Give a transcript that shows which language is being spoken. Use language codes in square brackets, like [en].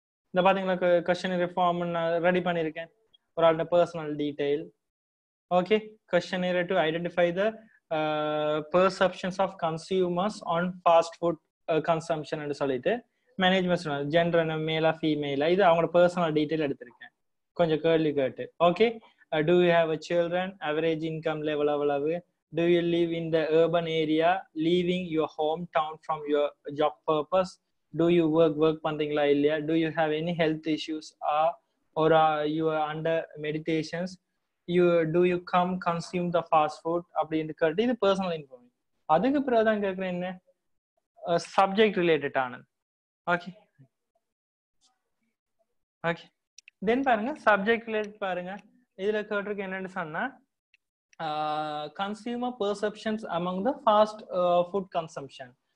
[ta] இந்த பாத்தீங்களா கொஸ்டினியர் ஃபார்ம் நான் ரெடி பண்ணியிருக்கேன். ஒரு ஆளோட personal detail. Okay, [en] questionnaire to identify the perceptions of consumers on fast food consumption [ta] என்று சொல்லிட்டு மேனேஜ்மெண்ட் ஜெண்டர் மேலா ஃபீமேலா இது அவங்களோட பர்சனல் டீடைல் எடுத்திருக்கேன். கொஞ்சம் கேள்வி கேட்டு. [en] okay, do you have a children, average income level [ta] எவ்வளவு, [en] do you live in the urban area, leaving your hometown from your job purpose, do you work [ta] பண்றீங்களா இல்லையா, [en] do you have any health issues or you are under meditations, do you come consume the fast food [ta] அப்படின்னு கேட்டு இது personal information. அதுக்கு பிறகுதான் கேட்குறேன் என்ன subject related ஆனது. ஓகே ஓகே, தென் பாருங்க சப்ஜெக்ட் ரிலேட்டட் பாருங்க. இதுல கேட்டிருக்கு என்னன்னு சொன்னா [en] Consumer perceptions among the fast food consumption.